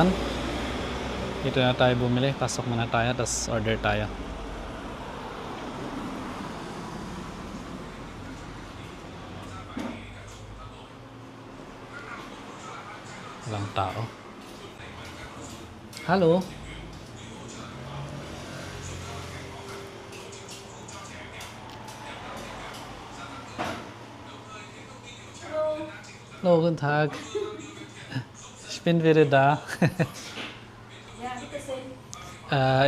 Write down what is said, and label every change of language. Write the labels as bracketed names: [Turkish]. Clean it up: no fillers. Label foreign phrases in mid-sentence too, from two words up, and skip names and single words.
[Filipino] Dito na tayo bumili. Pasok muna tayo, tapos order tayo. Walang tao. [English] Hello. [German] Hallo, guten Tag. Ich bin wieder da. Ja, bitte schön.